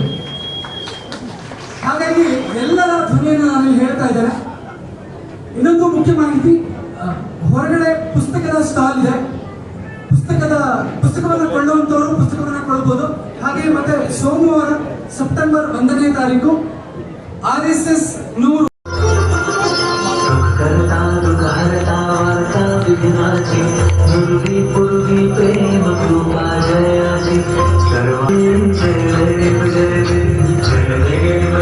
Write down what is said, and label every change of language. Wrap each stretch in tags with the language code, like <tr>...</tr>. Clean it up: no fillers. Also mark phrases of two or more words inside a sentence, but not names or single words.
<kn>ಹಾಗಾಗಿ ಎಲ್ಲರ ಧ್ವನಿಯನ್ನು ನಾನು ಹೇಳ್ತಾ ಇದ್ದೇನೆ. ಇನ್ನೊಂದು ಮುಖ್ಯ ಮಾಹಿತಿ, ಹೊರಗಡೆ ಪುಸ್ತಕದ ಸ್ಟಾಲ್ ಇದೆ. ಪುಸ್ತಕವನ್ನು ಕೊಳ್ಳುವಂತವರು ಪುಸ್ತಕವನ್ನು ಕೊಳ್ಳಬಹುದು. ಹಾಗೆ ಮತ್ತೆ ಸೋಮವಾರ ಸೆಪ್ಟೆಂಬರ್ 1ನೇ ತಾರೀಕು RSS 100</kn> <mr>पूर्वी प्रेम कृपा जयाची सर्व जय जय जय</mr>